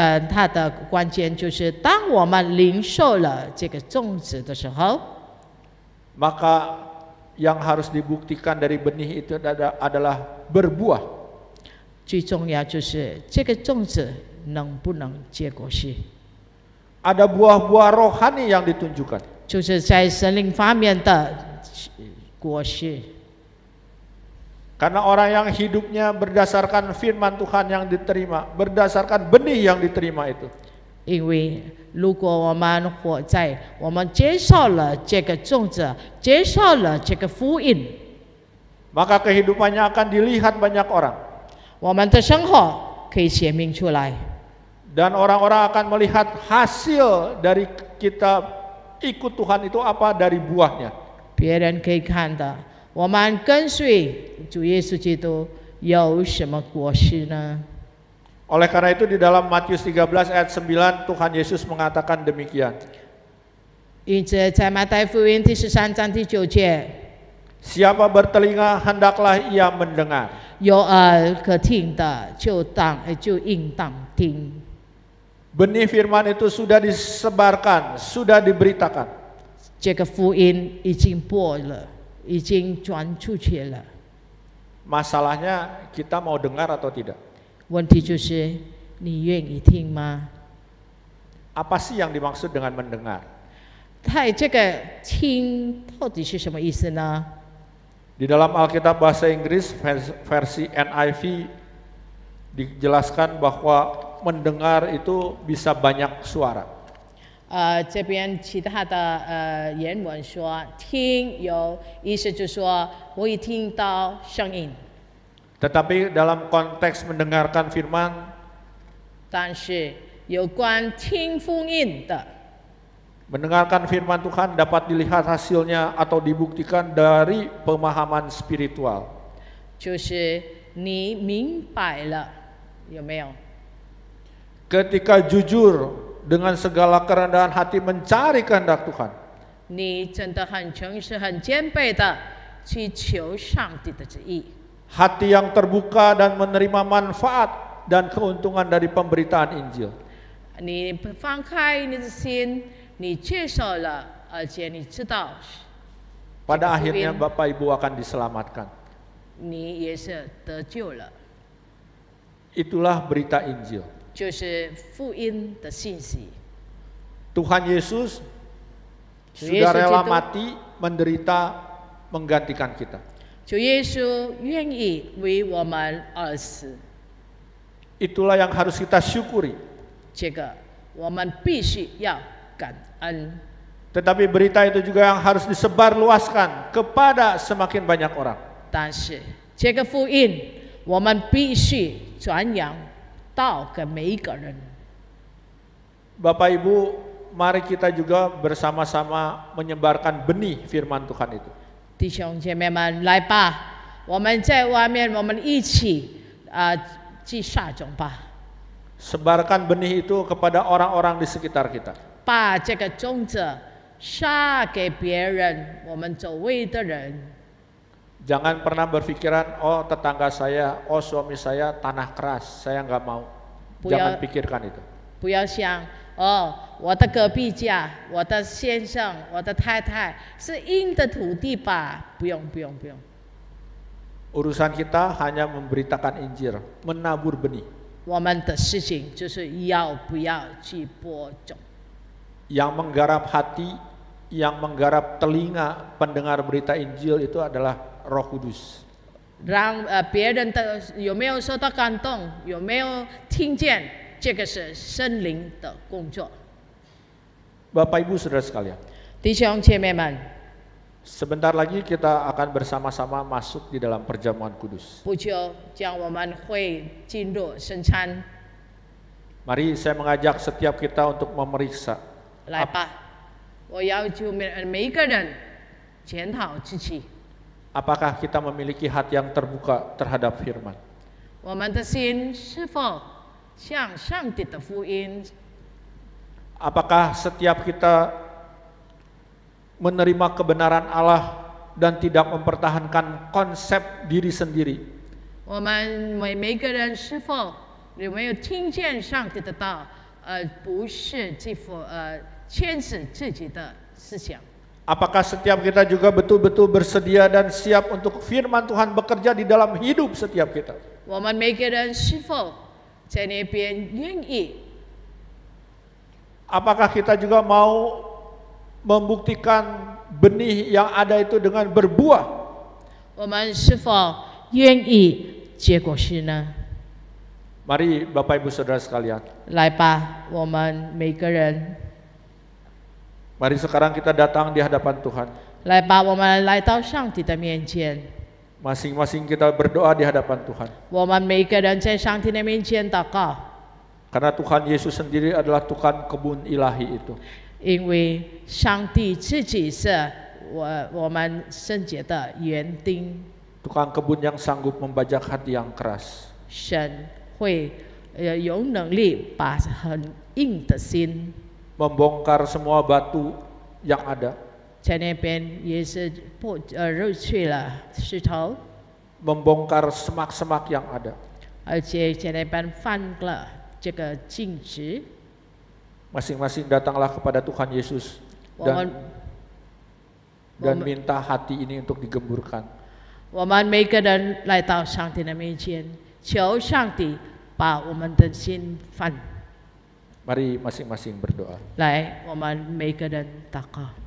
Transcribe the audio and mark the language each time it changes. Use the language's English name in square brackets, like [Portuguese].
[Chinese] 它的关键就是当我们领受了这个种子的时候， [Indonesian] maka yang harus dibuktikan dari benih itu adalah berbuah. [Chinese] 最重要就是这个种子能不能结果实， [Indonesian] Ada buah-buah rohani yang ditunjukkan. [Chinese] 就是在神灵方面的果实。 [Indonesian] Karena orang yang hidupnya berdasarkan firman Tuhan yang diterima, berdasarkan benih yang diterima itu, [Chinese] 因为如果我们活在我们接受了这个种子，接受了这个福音， [Indonesian] maka kehidupannya akan dilihat banyak orang. [Chinese] 我们的生活可以显明出来。 [Indonesian] Dan orang-orang akan melihat hasil dari kita ikut Tuhan itu apa dari buahnya. [Chinese] 别人可以看的，我们跟随主耶稣基督有什么果实呢？ [Indonesian] Oleh karena itu di dalam Matius 13 ayat 9 Tuhan Yesus mengatakan demikian. [Chinese] 因此，在马太福音第13章第9节， [Indonesian] Siapa bertelinga hendaklah ia mendengar. [Chinese] 有耳可听的就应当听。 [Indonesian] Benih firman itu sudah disebarkan, sudah diberitakan. [Chinese] 这个福音已经播了，已经传出去了。 [Indonesian] Masalahnya kita mau dengar atau tidak? [Chinese] 问题就是你愿意听吗？ [Indonesian] Apa sih yang dimaksud dengan mendengar? [Chinese] 这个听到底是什么意思呢？ [Indonesian] Di dalam Alkitab bahasa Inggris versi NIV dijelaskan bahwa mendengar itu bisa banyak suara. [Chinese] 这边其他的原文说听有意思，就是说我一听到声音。 [Indonesian] Tetapi dalam konteks mendengarkan firman, [Chinese] 但是有关听福音的， [Indonesian] mendengarkan firman Tuhan dapat dilihat hasilnya atau dibuktikan dari pemahaman spiritual. [Chinese] 就是你明白了，有没有？ [Indonesian] Ketika jujur dengan segala kerendahan hati mencari kehendak Tuhan, [Chinese] 你真的很诚实、很谦卑的去求上帝的旨意。 [Indonesian] hati yang terbuka dan menerima manfaat dan keuntungan dari pemberitaan Injil. [Chinese] 你放开你的心，你接受了，而且你知道， [Indonesian] pada akhirnya Bapak Ibu akan diselamatkan. [Chinese] 你也是得救了。 [Indonesian] Itulah berita Injil. [Chinese] 就是福音的信息。 [Indonesian] Tuhan Yesus Yesus sudah rela itu- mati, menderita, menggantikan kita. [Chinese] 主耶稣愿意为我们而死， [Indonesian] Itulah yang harus kita syukuri. [Chinese] 这个我们必须要感恩。 [Indonesian] Tetapi berita itu juga yang harus disebarluaskan kepada semakin banyak orang. [Chinese] 但是这个福音，我们必须传扬到给每一个人。 [Indonesian] Bapak Ibu, mari kita juga bersama-sama menyebarkan benih firman Tuhan itu. [Chinese] 弟兄姐妹们，来吧，我们在外面，我们一起去撒种吧， [Indonesian] Sebarkan benih itu kepada orang-orang di sekitar kita. [Chinese] 把这个种子撒给别人，我们周围的人。 [Indonesian] Jangan pernah berpikiran, oh tetangga saya, oh suami saya tanah keras, saya nggak mau. Jangan pikirkan itu. [Chinese] 不要想哦，我的隔壁家、我的先生、我的太太是硬的土地吧？不用，不用，不用。 [Indonesian] Urusan kita hanya memberitakan Injil, menabur benih. [Chinese] 我们的事情就是要不要去播种。 [Indonesian] Yang menggarap hati, yang menggarap telinga pendengar berita Injil itu adalah Roh Kudus. [Chinese] 让别人的有没有受到感动，有没有听见，这个是圣灵的工作。 [Indonesian] Bapak Ibu Saudara sekalian, [Chinese] 弟兄姐妹们， [Indonesian] sebentar lagi kita akan bersama-sama masuk di dalam perjamuan kudus. [Chinese] 不久将我们会进入圣餐。 [Indonesian] Mari saya mengajak setiap kita untuk memeriksa [Chinese] 来吧，我要求每一个人检讨自己。 [Indonesian] apakah kita memiliki hati yang terbuka terhadap firman. [Chinese] 我们的心是否向上帝的福音？ [Indonesian] Apakah setiap kita menerima kebenaran Allah dan tidak mempertahankan konsep diri sendiri? [Chinese] 我们每个人是否有没有听见上帝的道，不是牵制自己的思想？ [Indonesian] Apakah setiap kita juga betul-betul bersedia dan siap untuk firman Tuhan bekerja di dalam hidup setiap kita? [Chinese] 我们每个人是否在那边愿意？ [Indonesian] Apakah kita juga mau membuktikan benih yang ada itu dengan berbuah? [Chinese] 我们是否愿意结果实呢？ [Indonesian] Mari Bapak Ibu Saudara sekalian. [Chinese] 来吧，我们每个人。 [Indonesian] Mari sekarang kita datang di hadapan Tuhan. [Chinese] 来吧，我们来到上帝的面前。 [Indonesian] Masing-masing kita berdoa di hadapan Tuhan. [Chinese] 我们每个人在上帝的面前祷告。 [Indonesian] Karena Tuhan Yesus sendiri adalah Tuhan kebun ilahi itu. [Chinese] 因为上帝自己是我们圣洁的园丁。 [Indonesian] Tukang kebun yang sanggup membajak hati yang keras. [Chinese] 神会有能力把很硬的心。 [Indonesian] Membongkar semua batu yang ada. [Chinese] 在那边也是揉碎了石头， [Indonesian] Membongkar semak-semak yang ada. [Chinese] 而且在那边翻了这个镜子。 [Indonesian] Masing-masing datanglah kepada Tuhan Yesus [Chinese] 我们 [Indonesian] dan minta hati ini untuk digemburkan. [Chinese] 我们每个人来到上帝的面前，求上帝把我们的心翻。 [Indonesian] Mari masing-masing berdoa. [Chinese] 来，我们每个人祷告。